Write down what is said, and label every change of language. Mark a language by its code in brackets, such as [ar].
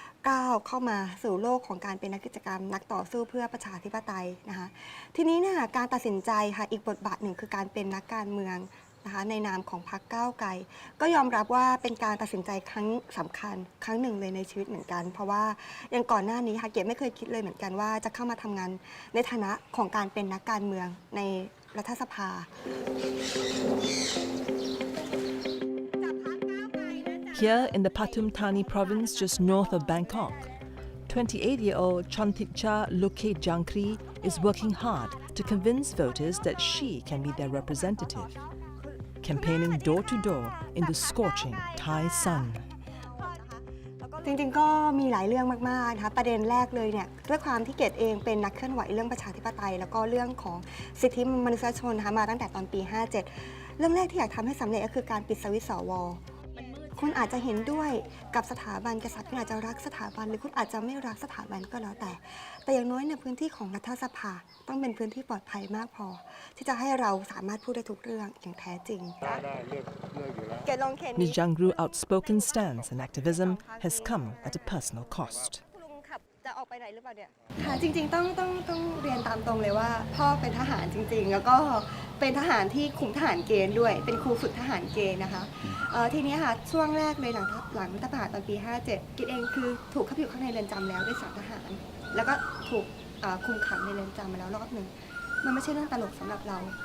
[th] ก้าวเข้ามาสู่โลกของการเป็นนักกิจกรรมนักต่อสู้เพื่อประชาธิปไตยนะคะทีนี้เนี่ยการตัดสินใจค่ะอีกบทบาทหนึ่งคือการเป็นนักการเมืองนะคะในนามของพรรคก้าวไกลก็ยอมรับว่าเป็นการตัดสินใจครั้งสำคัญครั้งหนึ่งเลยในชีวิตเหมือนกันเพราะว่าอย่างก่อนหน้านี้ค่ะเกียรติไม่เคยคิดเลยเหมือนกันว่าจะเข้ามาทำงานในฐานะของการเป็นนักการเมืองในรัฐสภา [en] Here in the Pathum Thani province just north of Bangkok, 28-year-old Chonticha Luke Jankri is working hard to convince voters that she can be their representative. campaigning door to door in the scorching Thai sun. [th] จริงๆก็มีหลายเรื่องมากๆนะคะประเด็นแรกเลยเนี่ยด้วยความที่เกดเองเป็นนักเคลื่อนไหวเรื่องประชาธิปไตยแล้วก็เรื่องของสิทธิมนุษยชนนะคะมาตั้งแต่ตอนปี 57 เรื่องแรกที่อยากทำให้สำเร็จก็คือการปิดสวิตช์สว. คุณอาจจะเห็นด้วยกับสถาบันกษัตริย์คุณอาจจะรักสถาบันหรือคุณอาจจะไม่รักสถาบันก็แล้วแต่อย่างน้อยในพื้นที่ของรัฐสภาต้องเป็นพื้นที่ปลอดภัยมากพอที่จะให้เราสามารถพูดได้ทุกเรื่องอย่างแท้จริง [en] Ms. Jangru's outspoken stance and activism has come at a personal cost. [th] จะออกไปไหนหรือเปล่าเนี่ยค่ะจริงๆต้องเรียนตามตรงเลยว่าพ่อเป็นทหารจริงๆแล้วก็เป็นทหารที่คุมทหารเกณฑ์ด้วยเป็นครูฝึกทหารเกณฑ์นะคะทีนี้ค่ะช่วงแรกเลยหลังรัฐประหารตอนปี 57 กิดเองคือถูกเข้าไปอยู่ข้างในเรือนจำแล้วด้วยสารทหารแล้วก็ถูกคุมขังในเรือนจำมาแล้วรอบหนึ่งมันไม่ใช่เรื่องตลกสำหรับเรา